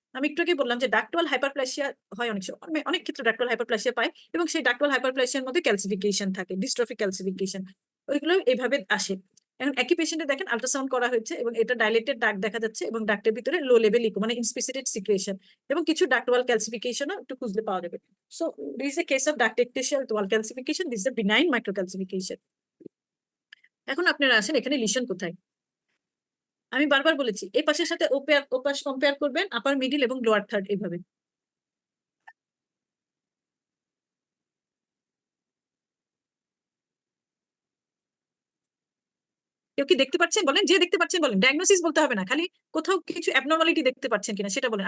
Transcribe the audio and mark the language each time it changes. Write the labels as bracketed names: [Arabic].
[Bangla] আমি একটু আগে বললাম যে ডাক্টুয়াল হাইপারপ্লাসিয়া হয় অনেক সময়, অনেক ক্ষেত্রে ডাক্টুয়াল হাইপারপ্লাসিয়া পায়, এবং সেই ডাক্টুয়াল হাইপারপ্লাসিয়ার মধ্যে ক্যালসিফিকেশন থাকে, ডিস্ট্রফিক ক্যালসিফিকেশন, ওইগুলো এইভাবে আসে। এখন একই পেশেন্টে দেখেন আল্ট্রাসাউন্ড করা হয়েছে এবং এটা ডাইলেটেড ডাক্ট দেখা যাচ্ছে, এবং ডাক্টের ভিতরে লো লেভেল ইকো মানে ইনস্পেসিটেড সিক্রেশন, এবং কিছু ডাক্টুয়াল ক্যালসিফিকেশনও একটু খুঁজলে পাওয়া যাবে। [English] So this is a case of duct ectasia with wall calcification. This is a benign microcalcification. [Bangla] এখন আপনারা আসেন এখানে লিশন কোথায়? আমি বারবার বলেছি এই পাশের সাথে ওপাশ কম্পেয়ার করবেন, আপার মিডিল এবং লোয়ার থার্ড এইভাবে। কেউ কি দেখতে পাচ্ছেন বলেন? যে দেখতে পাচ্ছেন বলেন, ডায়াগনোসিস বলতে হবে না, খালি কোথাও কিছু অ্যাবনর্মালিটি দেখতে পাচ্ছেন কিনা সেটা বলেন।